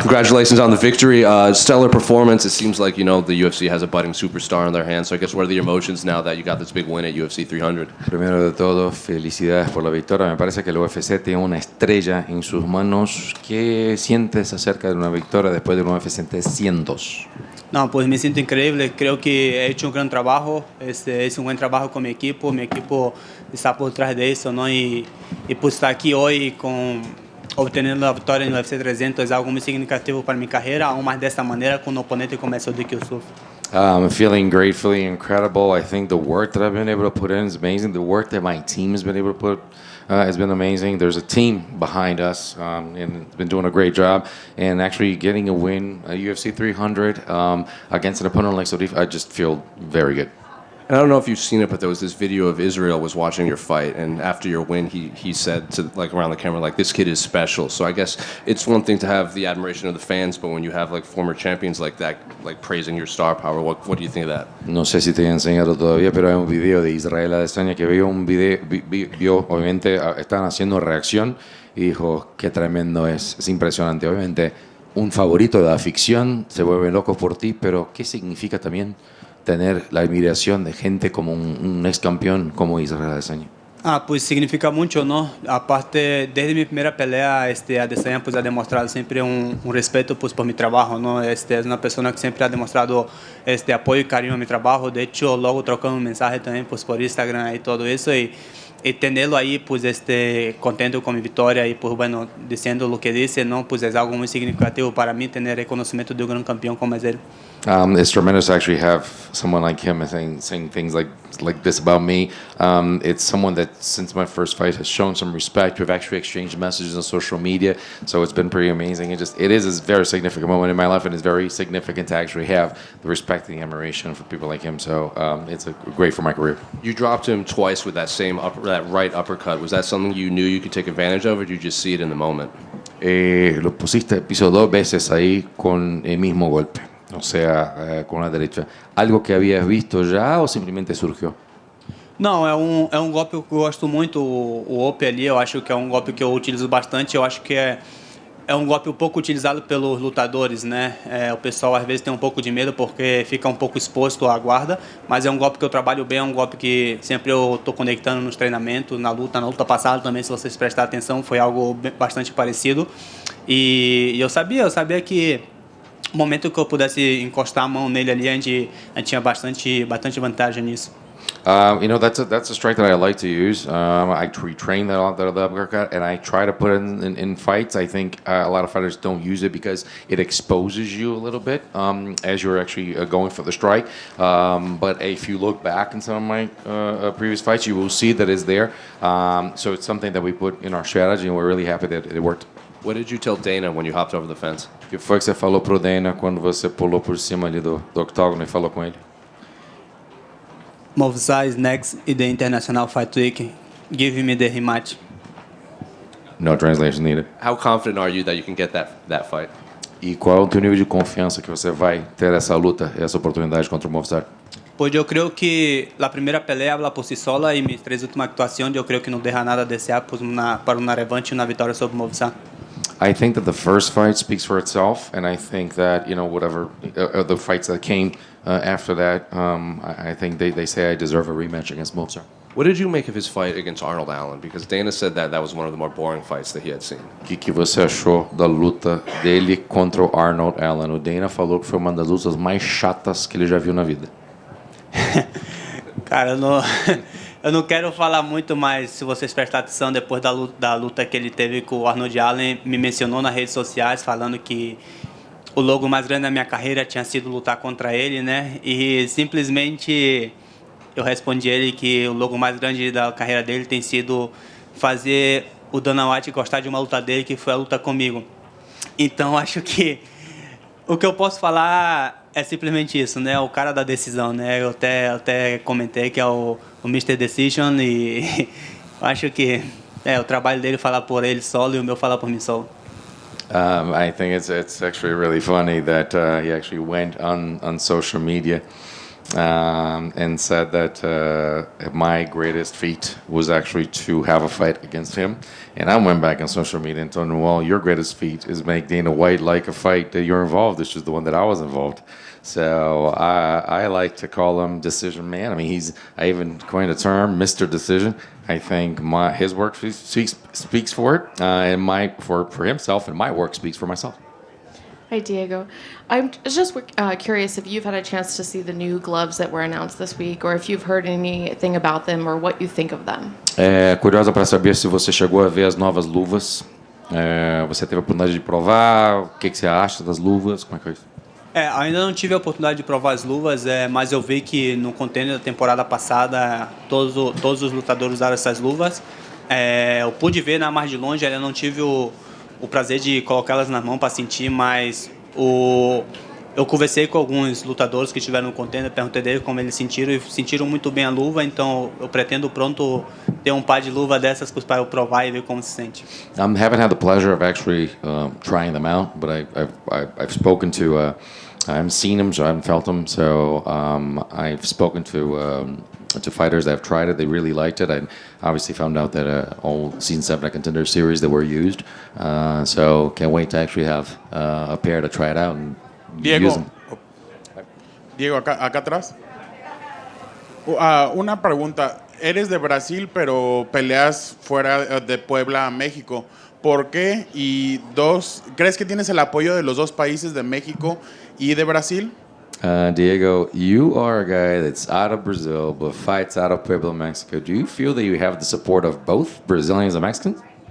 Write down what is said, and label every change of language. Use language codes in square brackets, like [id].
[en] Congratulations on the victory. Stellar performance. It seems like, the UFC has a budding superstar in their hands. So I guess what are the emotions now that you got this big win at UFC 300? [es] Primero de todo, felicidades por la victoria. Me parece que el UFC tiene una estrella en sus manos. ¿Qué sientes acerca de una victoria después de un UFC 300? No, pues me siento increíble. Creo que he hecho un gran trabajo. Es un buen trabajo con mi equipo. Mi equipo está por detrás de eso, ¿no? Y pues estar aquí hoy obteniendo la victoria no UFC 300 es algo muy significativo para mi carrera, aún más de esta manera con un oponente como Sodiq Yusuff. [en] I'm feeling great, feeling incredible. I think the work that I've been able to put in is amazing. The work that my team has been able to put has been amazing. There's a team behind us, and it's been doing a great job. And actually getting a win at UFC 300 against an opponent like Sodiq, I just feel very good. And I don't know if you've seen it, but there was this video of Israel was watching your fight, and after your win, he said to around the camera, this kid is special. So I guess it's one thing to have the admiration of the fans, but when you have former champions like that, praising your star power, what do you think of that? [es] No sé si te he enseñado todavía, pero hay un video de Israel Adesanya que vio, obviamente, estaban haciendo reacción y dijo, qué tremendo es impresionante. Obviamente, un favorito de la ficción se vuelve loco por ti, pero ¿qué significa también tener la admiración de gente como un ex campeón como Israel Adesanya? Pues significa mucho, ¿no? Aparte, desde mi primera pelea, Adesanya pues ha demostrado siempre un respeto pues por mi trabajo, ¿no? Es una persona que siempre ha demostrado apoyo y cariño a mi trabajo. De hecho, luego trocamos un mensaje también pues por Instagram y todo eso y tenerlo ahí pues contento con mi victoria y pues bueno, diciendo lo que dice, ¿no? Pues es algo muy significativo para mí tener reconocimiento de un gran campeón como es él. [en] It's tremendous to actually have someone like him saying things like this about me. It's someone that, since my first fight, has shown some respect. We've actually exchanged messages on social media, so it's been pretty amazing. It is a very significant moment in my life, and it's very significant to actually have the respect and the admiration for people like him. So it's great for my career. You dropped him twice with that right uppercut. Was that something you knew you could take advantage of, or did you just see it in the moment? [es] Lo pusiste piso 2 veces ahí con el mismo golpe. O sea, con la derecha. ¿Algo que habías visto [pt] já ou simplesmente surgiu? Não, é um golpe que eu gosto muito, o Ope ali, eu acho que é um golpe que eu utilizo bastante, eu acho que é um golpe um pouco utilizado pelos lutadores, né? O pessoal às vezes tem um pouco de medo porque fica um pouco exposto à guarda, mas é um golpe que eu trabalho bem, é um golpe que sempre eu estou conectando nos treinamentos, na luta passada também, se vocês prestarem atenção, foi algo bastante parecido. E eu sabia que no momento que eu pudesse encostar a mão nele ali, a gente tinha bastante vantagem nisso. [en] That's a strike that I like to use. I retrain that uppercut, and I try to put it in fights. I think a lot of fighters don't use it because it exposes you a little bit as you're actually going for the strike. But if you look back in some of my previous fights, you will see that it's there. So it's something that we put in our strategy, and we're really happy that it worked. What did you tell Dana when you hopped over the fence? [pt] O que foi que você falou pro Dana quando você pulou por cima ali do octógono e falou com ele? [en] Movsar is next in the International Fight Week. Give me the rematch. No translation needed. How confident are you that you can get that fight? [pt] E qual é o teu nível de confiança que você vai ter essa luta, essa oportunidade contra o Movsar? [es] Pues yo creo que la primera pelea habla por sí sola y mis 3 últimas actuaciones yo creo que no deja nada a desear pues para una revancha y una victoria sobre Movsar. [en] I think that the first fight speaks for itself, and I think that whatever the fights that came after that, I think they say I deserve a rematch against Movsar. What did you make of his fight against Arnold Allen? Because Dana said that was one of the more boring fights that he had seen. [pt] O que você achou da luta dele contra o Arnold Allen? O Dana falou que foi uma das lutas mais chatas que ele já viu na vida. Cara, eu não quero falar muito, mas se vocês prestarem atenção, depois da luta que ele teve com o Arnold Allen, me mencionou nas redes sociais falando que o logo mais grande da minha carreira tinha sido lutar contra ele, né? E simplesmente eu respondi ele que o logo mais grande da carreira dele tem sido fazer o Dana White gostar de uma luta dele, que foi a luta comigo. Então acho que o que eu posso falar é simplesmente isso, né? O cara da decisão, né? Eu até comentei que é o Mr. Decision e acho que o trabalho dele falar por ele solo e o meu falar por mim solo. [en] I think it's actually really funny that he actually went on social media and said that my greatest feat was actually to have a fight against him. And I went back on social media and told him, well, your greatest feat is make Dana White like a fight that you're involved. This is the one that I was involved. So I like to call him Decision Man. I mean, I even coined a term, Mr. Decision. I think his work speaks for it, and for himself, and my work speaks for myself. Hi, Diego. I'm just curious if you've had a chance to see the new gloves that were announced this week, or if you've heard anything about them, or what you think of them. [pt] Curiosa para saber se você chegou a ver as novas luvas. Você teve a oportunidade de provar? O que você acha das luvas? Como é que é isso? Ainda não tive a oportunidade de provar as luvas, mas eu vi que no container da temporada passada todos os lutadores usaram essas luvas. Eu pude ver mais de longe, ainda não tive o prazer de colocá-las na mão para sentir, mas eu conversei com alguns lutadores que estiveram no container, perguntei deles como eles sentiram e sentiram muito bem a luva, então eu pretendo pronto ter par de luva dessas para eu provar e ver como se sente. [en] I haven't had the pleasure of actually trying them out, but I've spoken to. I haven't seen them, so I haven't felt them. So I've spoken to fighters that have tried it. They really liked it. I obviously found out that all Season 7 Contender Series that were used. So can't wait to actually have a pair to try it out and use them. [es] Diego, acá atrás. Una pregunta. Eres de Brasil, pero peleas fuera de Puebla, México. ¿Por qué? Y dos, ¿crees que tienes el apoyo de los dos países, de México y de Brasil? [en] Diego, you are a guy that's out of Brazil but fights out of Puebla, Mexico. Do you feel that you have the support of both Brazilians and Mexicans?